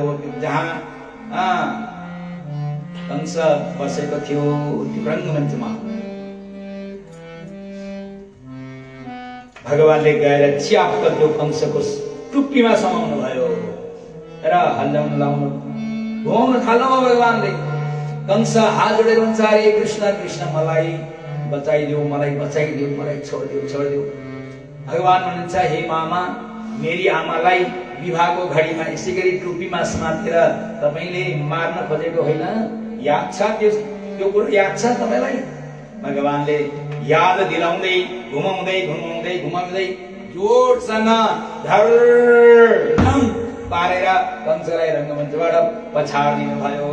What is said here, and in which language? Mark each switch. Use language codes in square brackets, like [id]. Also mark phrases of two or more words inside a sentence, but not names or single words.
[ne] जहाँ कंस बसेको थियो त्यो रङ्गमञ्चमा भगवानले गएर च्याप्प त्यो कंसको टुप्पीमा समाउनु भयो र हल्लाउन लाउनु घुमाउन थाल्नुभयो। भगवानले कंस हात जोडेर भन्छ, अरे कृष्ण कृष्ण, मलाई बचाइदेऊ, मलाई बचाइदेऊ, मलाई छोडिदेऊ, छोडिदेऊ। भगवान भन्नुहुन्छ, हे मामा, मेरी आमालाई विवाहको घडीमा यसै गरी टुप्पीमा समातेर तपाईले मार्न खोजेको होइन? याद छ त्यो कुरो? याद छ तपाईलाई? भगवानले याद दिलाउँदै घुमाउँदै घुमाउँदै घुमाउँदै जोडसँग धर्म पारेर कंसलाई रङ्गमञ्चबाट पछाडिदिनु भयो।